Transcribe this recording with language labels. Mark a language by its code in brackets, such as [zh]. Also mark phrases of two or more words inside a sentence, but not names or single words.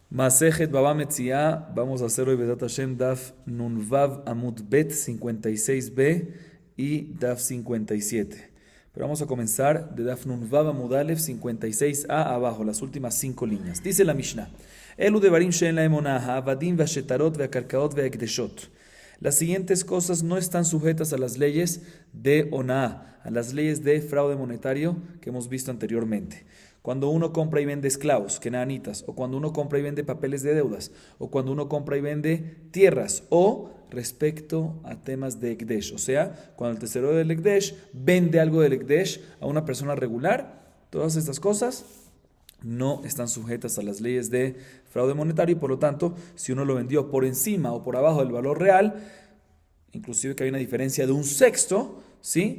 [es] Masejet Baba Metzia, vamos a hacer hoy [he] בעזרת השם דף נ"ו עמוד ב [es] 56b y Daf 57. Pero vamos a comenzar de [he] דף נ"ו עמוד א [es] 56a abajo, las últimas 5 líneas. Dice la Mishnah: [he] אלו דברים שאין להם אונאה העבדים והשטרות והקרקעות וההקדשות. [es] Las siguientes cosas no están sujetas a las leyes de onah, a las leyes de fraude monetario que hemos visto anteriormente. Cuando uno compra y vende esclavos, kenanitas, o cuando uno compra y vende papeles de deudas, o cuando uno compra y vende tierras, o respecto a temas de Ekdesh, o sea, cuando el tesorero del Ekdesh vende algo del Ekdesh a una persona regular, todas estas cosas no están sujetas a las leyes de fraude monetario y por lo tanto, si uno lo vendió por encima o por abajo del valor real, inclusive que hay una diferencia de un sexto, ¿sí?